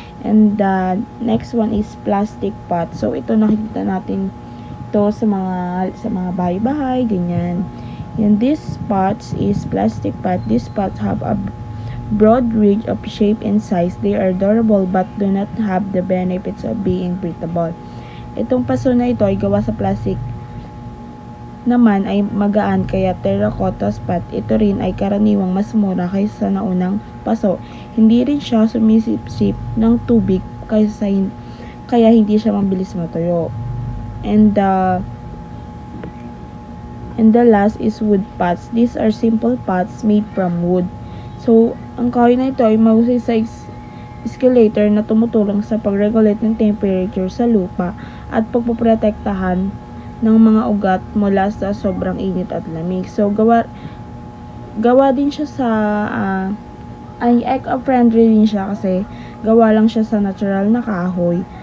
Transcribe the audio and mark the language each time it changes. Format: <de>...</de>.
<en>And the next one is plastic pot.</en> <tl>So ito nakikita natin ito sa mga bahay-bahay, ganyan.</tl> <en>And this pots is plastic pot. These pots have a broad range of shape and size. They are durable but do not have the benefits of being breathable.</en> <tl>Itong paso na ito ay gawa sa plastic naman ay magaan kaya terracotta pot. Ito rin ay karaniwang mas mura kaysa naunang paso. Hindi rin siya sumisipsip ng tubig kaya hindi siya mabilis matuyo.</tl> <en>And the last is wood pots. These are simple pots made from wood.</en> <tl>So, ang kahoy na ito ay mahusay sa escalator na tumutulong sa pag-regulate ng temperature sa lupa at pagpoprotektahan ng mga ugat mula sa sobrang init at lamig. So, gawa din siya sa ay eco-friendly din siya kasi gawa lang siya sa natural na kahoy.</tl>